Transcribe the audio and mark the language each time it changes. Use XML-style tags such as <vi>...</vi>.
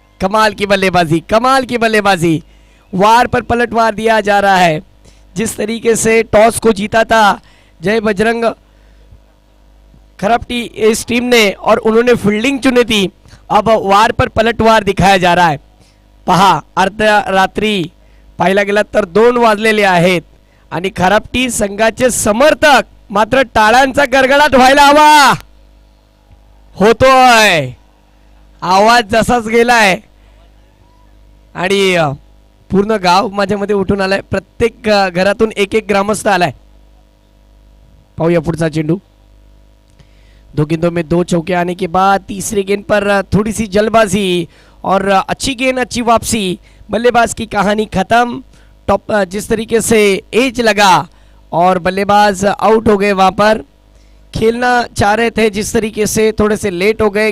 <hi>कमाल की बल्लेबाजी, कमाल की बल्लेबाजी। वार पर पलटवार दिया जा रहा है। जिस तरीके से टॉस को जीता था जय बजरंग खराबटी इस टीम ने और उन्होंने फील्डिंग चुनी थी, अब वार पर पलटवार दिखाया जा रहा है।</hi> <mr>पहा, अर्धरात्री पाहायला गेला तर 2 वाजलेले आहेत आणि खराबटी संघाचे समर्थक मात्र टाळ्यांचा गडगडाट व्हायला हवा होतोय। आवाज जसाच गेलाय आणि पूर्ण गाव माझ्यामध्ये उठून आलाय। प्रत्येक घरातून एक एक ग्रामस्थ आलाय। पाहूया पुढचा चेंडू।</mr> <hi>2 गेंदों में 2 चौके आने के बाद तीसरी गेंद पर थोड़ी सी जल्दबाजी और अच्छी गेंद, अच्छी वापसी। बल्लेबाज की कहानी खत्म। टॉप जिस तरीके से एज लगा और बल्लेबाज आउट हो गए। वहां पर खेलना चाह रहे थे जिस तरीके से, थोड़े से लेट हो गए।</hi>